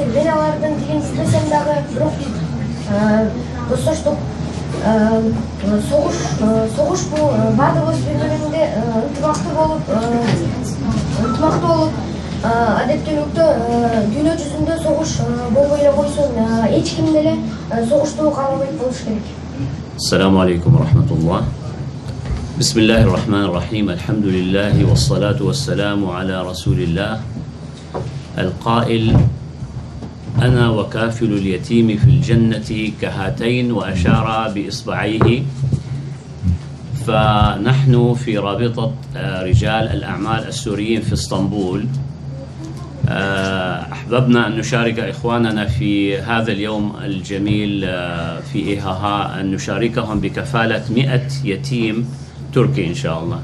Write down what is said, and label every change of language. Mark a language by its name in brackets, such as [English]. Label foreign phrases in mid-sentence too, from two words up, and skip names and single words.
[Kyrgyz] Мен алардын тилин билбесем дагы бирок достоштук согуш бул бардыгыбыз бири-бирибизге ынтымактуу болуп адептүүлүктө дүйнө жүзүндө согуш болбой эле койсун, эч ким деле согушту каалабайт болуш керек. [Arabic] السلام عليكم ورحمة الله. بسم الله الرحمن الرحيم. الحمد لله والصلاة والسلام على رسول الله. El-Qail أنا وكافل اليتيم في الجنة كهاتين وأشار بإصبعيه. فنحن في رابطة رجال الأعمال السوريين في اسطنبول أحببنا أن نشارك إخواننا في هذا اليوم الجميل في إيهاها، أن نشاركهم بكفالة 100 يتيم تركي إن شاء الله.